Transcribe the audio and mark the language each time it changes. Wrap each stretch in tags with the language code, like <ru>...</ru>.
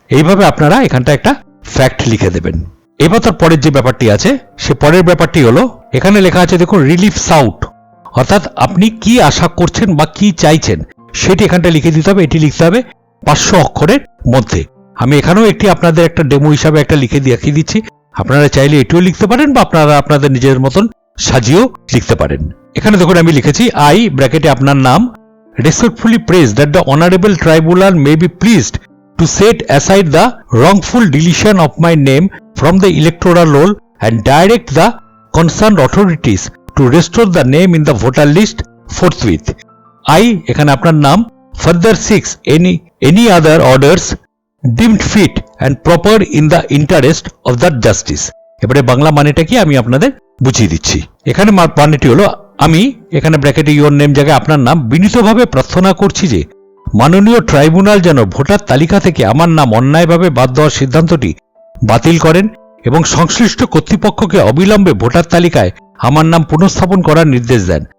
<bn>এইভাবে আপনারা এখানটা একটা ফ্যাক্ট লিখে দেবেন। এবার তার পরের যে ব্যাপারটি আছে সে পরের ব্যাপারটি হলো, এখানে লেখা আছে দেখুন রিলিফ সাউট, অর্থাৎ আপনি কি আশা করছেন বা কি চাইছেন সেটি এখানটা লিখে দিতে হবে। এটি লিখতে হবে 500 অক্ষরের মধ্যে। আমি এখানেও একটি আপনাদের একটা ডেমো হিসাবে একটা লিখে দেখিয়ে দিচ্ছি, আপনারা চাইলে এটিও লিখতে পারেন বা আপনারা আপনাদের নিজের মতন সাজিয়েও লিখতে পারেন। এখানে দেখুন আমি লিখেছি আই ব্র্যাকেটে আপনার নাম</bn> <en>respectfully prays that the Honorable Tribunal may be pleased to set aside the wrongful deletion of my name from the electoral roll and direct the concerned authorities to restore the name in the voter list forthwith. I</en> <bn>এখানে আপনার নাম</bn> <en>further seeks any other orders deemed fit and proper in the interest of the justice.</en> <bn>এবারে বাংলা মানেটা কি আমি আপনাদের বুঝিয়ে দিচ্ছি। এখানে মানেটি হলো, আমি এখানে ব্র্যাকেটে ইয়োর নেম জায়গায় আপনার নাম বিনীতভাবে প্রার্থনা করছি যে মাননীয় ট্রাইব্যুনাল যেন ভোটার তালিকা থেকে আমার নাম অন্যায়ভাবে বাদ দেওয়ার সিদ্ধান্তটি বাতিল করেন এবং সংশ্লিষ্ট কর্তৃপক্ষকে অবিলম্বে ভোটার তালিকায় আমার নাম পুনঃস্থাপন করার নির্দেশ দেন।</bn>